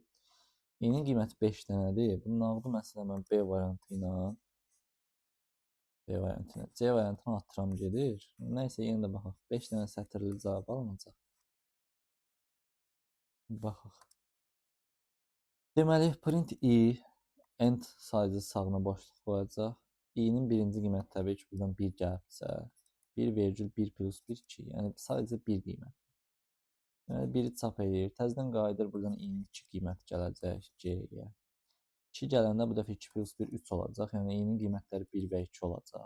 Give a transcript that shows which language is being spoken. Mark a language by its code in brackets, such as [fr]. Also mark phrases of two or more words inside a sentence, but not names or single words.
[az] Y-nin qiyməti 5 dənədir. Bunun nağdı məsələn mən B variantı ilə C variantını atıram gedir. Nəysə yenə də baxaq. 5 dənə sətirli cavab alınacaq. Baxaq. Deməli, [en] print I end [az] sayıcı sağına boşluq qoyacaq. I-nin birinci qiyməti təbii ki, buradan 1 gəlibsə, 1,1 plus 1, 2. Yəni sadəcə 1 qiymət. Deməli, 1-i çap edir. Təzədən qayıdır, buradan i-nin 2 qiymət gələcək C-yə. 2 gələndə bu dəfə 2 plus 1, 3 olacaq. Yəni i-nin qiymətləri 1 və 2 olacaq.